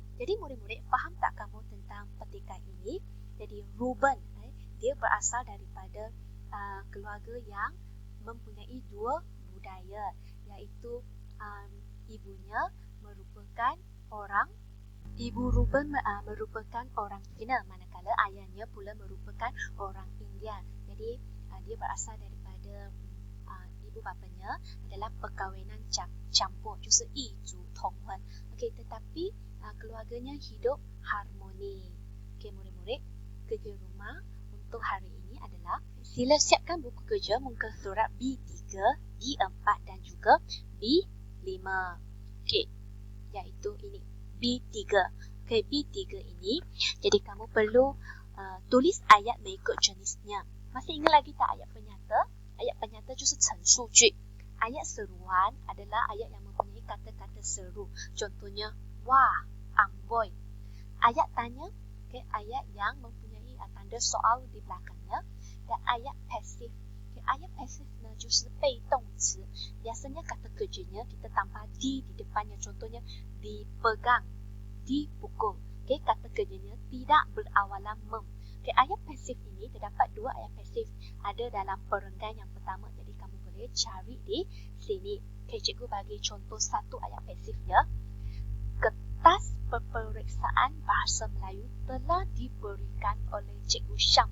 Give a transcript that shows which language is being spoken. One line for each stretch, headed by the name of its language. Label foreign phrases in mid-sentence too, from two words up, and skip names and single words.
Malay: Jadi murid-murid, faham tak kamu tentang petikan ini? Jadi Ruben, dia berasal daripada keluarga yang mempunyai dua budaya, iaitu ibunya merupakan ibu Ruben merupakan orang Cina, manakala ayahnya pula merupakan orang India. Jadi dia berasal daripada ibu bapanya adalah perkahwinan campur,
Chinese: 就是异族同婚.
Malay: Okey, tetapi keluarganya hidup harmoni. Okey, murid-murid, kerja rumah untuk hari ini adalah sila siapkan buku kerja muka surat B3, B4 dan juga B5. Okey, iaitu ini B3. Okey, B3 ini, jadi kamu perlu tulis ayat mengikut jenisnya. Masih ingat lagi tak ayat penyata? Ayat penyata
Chinese: 就是陈述句.
Malay: Ayat seruan adalah ayat yang mempunyai kata-kata seru. Contohnya, wah, amboi. Ayat tanya, okay, ayat yang mempunyai tanda soal di belakangnya. Dan ayat pasif. Okay, ayat pasif
Chinese: 呢就是被动词.
Malay: Biasanya kata kerjanya kita tambah di depannya. Contohnya, dipegang, dipukul. Okay, kata kerjanya tidak berawalan mem. Okay, ayat pasif ini terdapat dua ayat pasif. Ada dalam perenggan yang pertama. Jadi kamu boleh cari di sini. Okay, cikgu bagi contoh satu ayat pasif ya. Kertas peperiksaan bahasa Melayu telah diberikan oleh Cikgu Syam.